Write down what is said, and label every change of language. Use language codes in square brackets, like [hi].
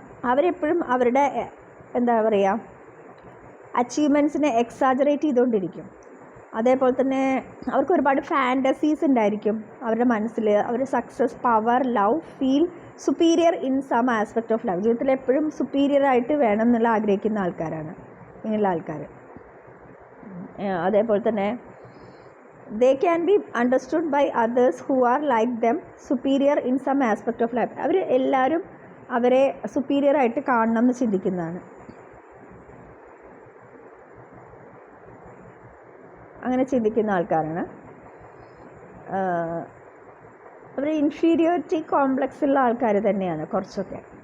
[ml] അവരെപ്പോഴും അവരുടെ എന്താ പറയുക അച്ചീവ്മെൻറ്റ്സിനെ എക്സാജറേറ്റ് ചെയ്തുകൊണ്ടിരിക്കും. അതേപോലെ തന്നെ അവർക്ക് ഒരുപാട് ഫാൻറ്റസീസ് ഉണ്ടായിരിക്കും അവരുടെ മനസ്സിൽ. [en] അവർ success, power, love, feel superior in some aspect of life. [ml] ജീവിതത്തിൽ എപ്പോഴും സുപ്പീരിയർ ആയിട്ട് വേണം എന്നുള്ള ആഗ്രഹിക്കുന്ന ആൾക്കാരാണ് ഇങ്ങനെയുള്ള ആൾക്കാർ. അതേപോലെ തന്നെ [en] they can be understood by others who are like them superior in some aspect of life. [ml] അവർ എല്ലാവരും അവരെ സുപ്പീരിയർ ആയിട്ട് കാണണം എന്ന് ചിന്തിക്കുന്നതാണ്. അങ്ങനെ ചിന്തിക്കുന്ന ആൾക്കാരാണ്. അവർ ഇൻഫീരിയോറിറ്റി കോംപ്ലക്സ് ഉള്ള ആൾക്കാർ തന്നെയാണ് കുറച്ചൊക്കെ.